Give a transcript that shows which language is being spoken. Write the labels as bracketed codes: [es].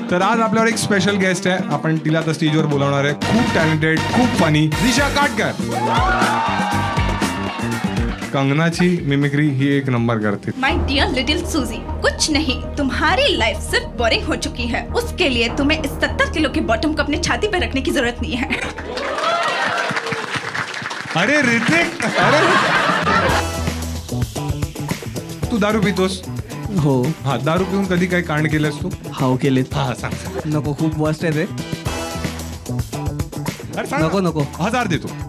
[mr] तर आज आपल्यावर एक स्पेशल गेस्ट आहे. आपण तिला आता स्टेजवर बोलावणार आहे. खूप टॅलेंटेड, खूप फनी, दिशा काटकर. कंगनाची मिमिक्री ही एक नंबर करते. [en] my dear little Suzy, [hi] कुछ नहीं, तुम्हारी लाइफ सिर्फ बोरिंग हो चुकी है. उसके लिए तुम्हें इस 70 किलो के बॉटम को अपने छाती पे रखने की जरूरत नहीं है. [mr] अरे ऋतिक, अरे तू दारू पितोस? हो. हा, दारू पिऊन कधी काही कांड केलंस तू? हाव केलेत. हा सांग. नको, खूप वर्स्ट आहे ते. अरे सांग. नको नको 1000 देतो.